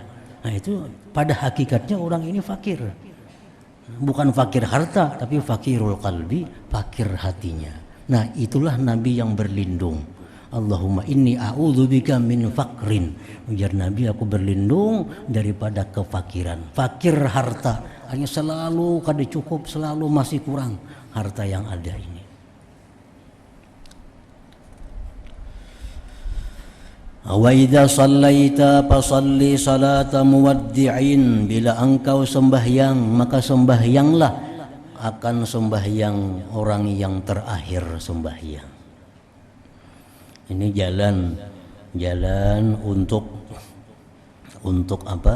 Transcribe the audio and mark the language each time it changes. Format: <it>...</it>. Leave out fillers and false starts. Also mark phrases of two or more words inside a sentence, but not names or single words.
<bjn>Nah itu pada hakikatnya orang ini fakir. Bukan fakir harta, tapi</bjn> <ar>فقير القلب,</ar> <bjn>fakir hatinya. Nah itulah Nabi yang berlindung.</bjn> <ar>اللهم إني أعوذ بك من فقر.</ar> <bjn>Ujar Nabi, aku berlindung daripada kefakiran. Fakir harta, hanya selalu kada cukup, selalu masih kurang harta yang ada ini.</bjn> <ar>وإذا صليت فصل صلاة مودع,</ar> <bjn>bila engkau sembahyang maka sembahyanglah akan sembahyang orang yang terakhir sembahyang. Ini jalan untuk apa?</bjn>